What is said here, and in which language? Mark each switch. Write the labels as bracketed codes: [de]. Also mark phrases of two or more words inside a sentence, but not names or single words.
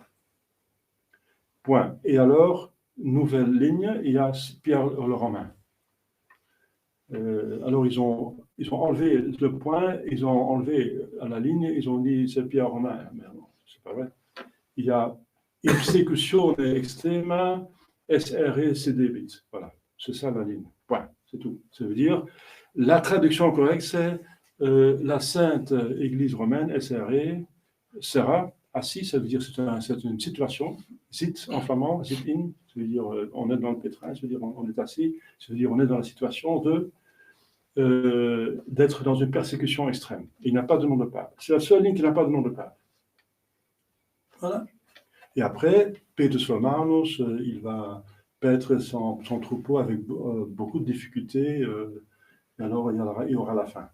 [fr] Point. Et alors, nouvelle ligne, il y a Pierre le Romain. Alors, ils ont enlevé le point, ils ont enlevé à la ligne, ils ont dit c'est Pierre Romain. Mais non, c'est pas vrai. Il y a [la] executione extrema SRE sedebit. [fr] Voilà, c'est ça la ligne. Point. C'est tout. Ça veut dire, la traduction correcte, c'est la Sainte Église romaine, SRE, sera assis, ça veut dire c'est une situation, sit en flamand, [nl] sit in, [fr] ça veut dire on est dans le pétrin, ça veut dire on est assis, ça veut dire on est dans la situation d'être dans une persécution extrême. Il n'a pas de nom de pape. C'est la seule ligne qui n'a pas de nom de pape. Voilà. Et après, Petrus Romanus, il va paître son troupeau avec beaucoup de difficultés, et alors il y aura la fin.